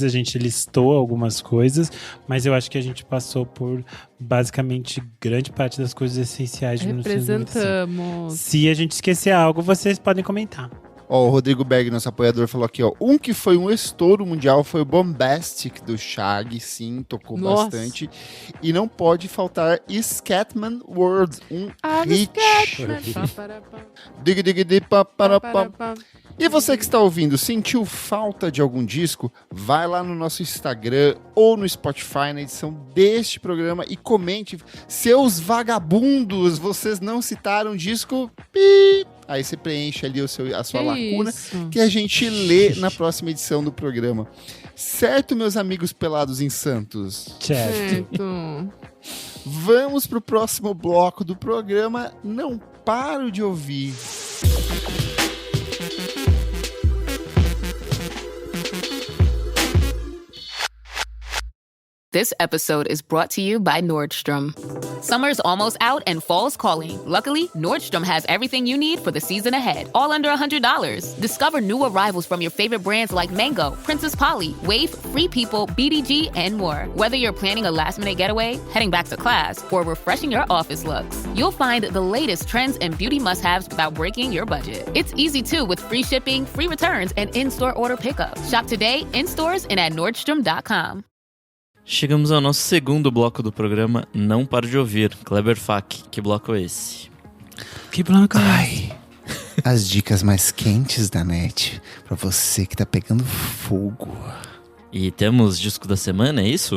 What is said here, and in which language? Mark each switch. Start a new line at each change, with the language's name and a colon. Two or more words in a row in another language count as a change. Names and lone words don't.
Portuguese: A gente listou algumas coisas, mas eu acho que a gente passou por basicamente grande parte das coisas essenciais de 1995. Representamos. Se a gente esquecer algo, vocês podem comentar. O Rodrigo Berg, nosso apoiador, falou aqui, um que foi um estouro mundial foi o Bombastic do Shag, sim, tocou bastante. E não pode faltar Scatman World, um hit. Dig, dig, dig, pa, para, pa. E você que está ouvindo, sentiu falta de algum disco? Vai lá no nosso Instagram ou no Spotify, na edição deste programa, e comente. Seus vagabundos, vocês não citaram disco? Aí você preenche ali a sua lacuna, que a gente lê na próxima edição do programa. Certo, meus amigos pelados em Santos? Certo. Vamos pro próximo bloco do programa. Não paro de ouvir.
English: This episode is brought to you by Nordstrom. Summer's almost out and fall's calling. Luckily, Nordstrom has everything you need for the season ahead, all under $100. Discover new arrivals from your favorite brands like Mango, Princess Polly, Wave, Free People, BDG, and more. Whether you're planning a last-minute getaway, heading back to class, or refreshing your office looks, you'll find the latest trends and beauty must-haves without breaking your budget. It's easy, too, with free shipping, free returns, and in-store order pickup. Shop today, in stores, and at Nordstrom.com.
Portuguese: Chegamos ao nosso segundo bloco do programa, Não Paro de Ouvir. Kleber Fak, que bloco é esse? Que bloco é esse? As dicas mais quentes da net, pra você que tá pegando fogo. E temos disco da semana, é isso?